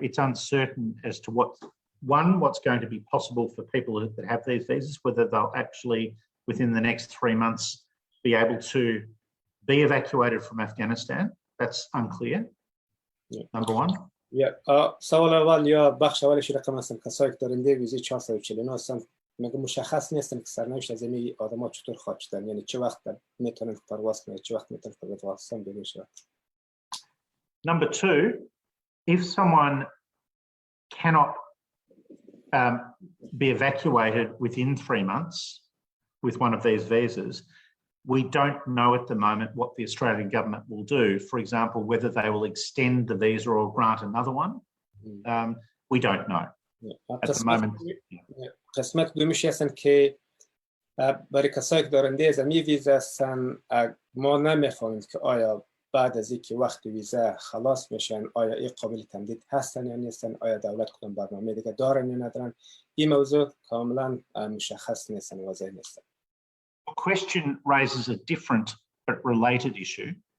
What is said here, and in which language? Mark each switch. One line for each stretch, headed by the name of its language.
English: It's uncertain as to what's going to be possible for people that have these visas, whether they'll actually, within the next 3 months, be able to be evacuated from Afghanistan. That's unclear. Yeah. Number one.
Persian: سوال اول یا بخش اولش رقم هستن کسایی که دارنده ویزای 449 هستن، مگه مشخص نیستن که سرنوشت از این آدما چطور خواهد شد، یعنی چه وقت میتونن پرواز کنن، چه وقت میتونن به افغانستان برن.
English: Number two, if someone cannot be evacuated within 3 months with one of these visas, we don't know at the moment what the Australian government will do. For example, whether they will extend the visa or grant another one. We don't know at the moment.
Persian: قسمت دومیش هستن که برای کسایی که دارنده از این ویزا هستن ما نمیفهمیم که آیا بعد از اینکه وقت ویزا خلاص میشن آیا این قابل تمدید هستن یا نیستن، آیا دولت کدام برنامه دیگه دارن یا ندارن. این موضوع کاملا مشخص نیستن، واضح نیستن.
English: The question raises a different but related issue.